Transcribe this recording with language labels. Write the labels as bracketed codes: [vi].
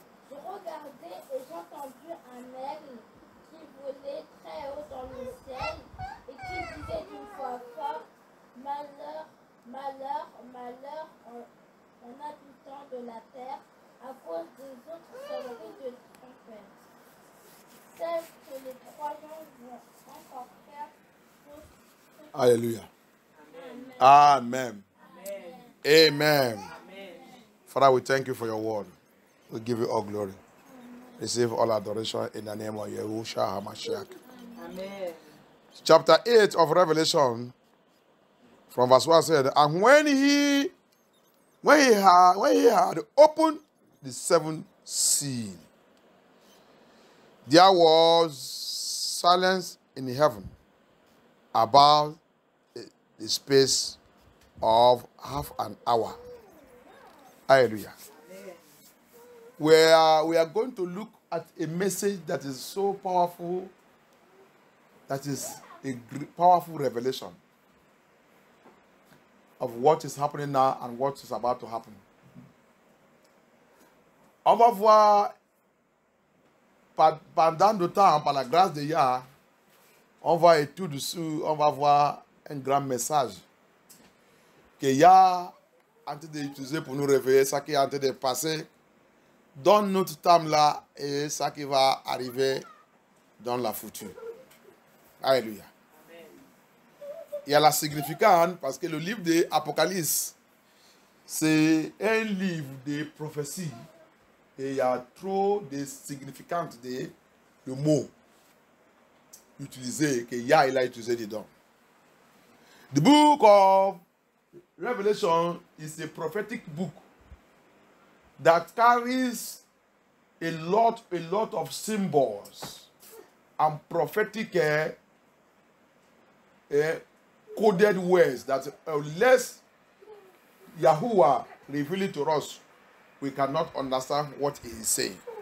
[fr] Je regardais et j'entendis un aigle qui volait très haut dans le ciel et qui disait d'une voix forte: Malheur, malheur, malheur en habitants de la terre, à cause des autres sonneries de trompette. Celles que les trois anges vont encore faire. Alléluia. Amen. Amen. Amen. [en] Father, we thank you for your word. We give you all glory. Receive all adoration in the name of Yahushua HaMashiach. Amen. Chapter 8 of Revelation, from verse 1 said, and when he had opened the seventh seal, there was silence in heaven about the space of half an hour. Hallelujah. We are going to look at a message that is so powerful, that is a powerful revelation of what is happening now and what is about to happen. [fr] On va voir, pendant le temps, par la grâce de Yah, on va étudier dessus, on va voir un grand message que Yah est en train d'utiliser pour nous réveiller, ça qui est en train de passer dans notre temps là et ça qui va arriver dans la future. Alléluia. Il y a la significance parce que le livre de l'Apocalypse, c'est un livre de prophétie et il y a trop de significance de mots utilisés que Yah il a utilisé dedans. [en] The book of Revelation is a prophetic book that carries a lot of symbols and prophetic coded words that unless Yahuwah reveal it to us, we cannot understand what he is saying.